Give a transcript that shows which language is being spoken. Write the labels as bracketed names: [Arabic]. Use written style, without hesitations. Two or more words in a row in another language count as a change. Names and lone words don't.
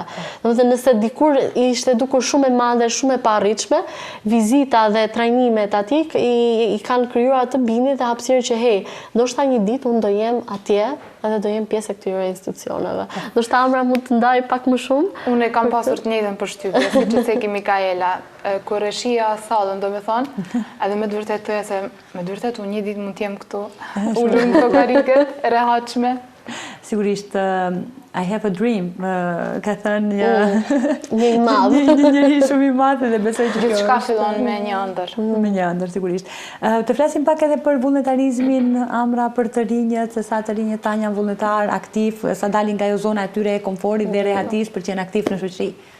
[Albanian] Domethënë, nëse dikur ishte dukur shumë e madhe, shumë e paarritshme, vizita dhe trajnimet aty i kanë krijuar atë bindje dhe hapësirë që ndoshta një ditë unë do jem atje edhe do jem pjesë e këtyre institucioneve. Ndoshta Amra mund të ndaj pak më shumë? Unë e kam pasur të njëjtën përshtypje, siç e theki Mikaela, kur e shija sallën, domethënë, edhe me të vërtetë thoya se me të vërtetë unë një ditë mund të jem këtu, ulur në llogariket, e rehatshme. Sigurisht, [English] I have a dream, [Albanian] ka thënë një i madh. Një njeri shumë i madh dhe besoj që gjithçka fillon me një ëndër. Me një ëndër, sigurisht. Të flasim pak edhe për vullnetarizmin, Amra, për të rinjët, se sa të rinjët tanë janë vullnetar, aktiv, sa dalin nga jo zona e tyre e komforit dhe rehatis për që janë aktiv në shoqëri.